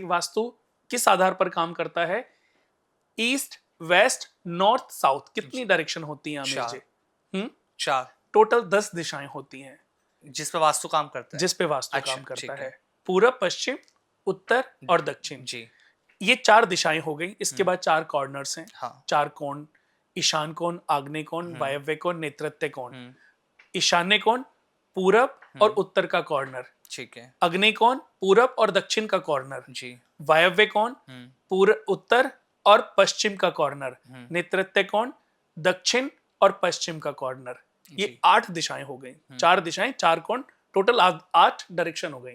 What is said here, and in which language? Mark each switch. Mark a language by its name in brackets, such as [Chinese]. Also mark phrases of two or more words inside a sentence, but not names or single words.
[Hindi] जैसे वास्तु किस आधार पर काम करता है, ईस्ट, वेस्ट, नॉर्थ, साउथ, कितनी जी। डायरेक्शन होती हैं आमिर 4। जी। हम्म 4 टोटल 10 दिशाएं होती हैं जिस पे वास्तु काम करता है। जिस पे वास्तु अच्छा, काम करता ठीक है। है। पूरब, पश्चिम, उत्तर और दक्षिण, जी। ये 4 दिशाएं हो गई। इसके हुँ। बाद 4 कॉर्नर्स हैं, हाँ। 4 कोण, ईशान कोण, आग्नेय कोण, हुँ। वायव्य कोण, नेतृत्य कोण। हुँ। ईशान्य कोण पूरब और हुँ। उत्तर का कॉर्नर, ठीक है। अग्नि कोण पूरब और दक्षिण का कॉर्नर, जी। वायव्य कोण हुँ। पूर्व, उत्तर और पश्चिम का कॉर्नर, हुँ। नेतृत्य कोण दक्षिण और पश्चिम का कॉर्नर। ये जी 8 दिशाएं हो गई, 4 दिशाएं 4 कोण, टोटल 8 डायरेक्शन हो गई।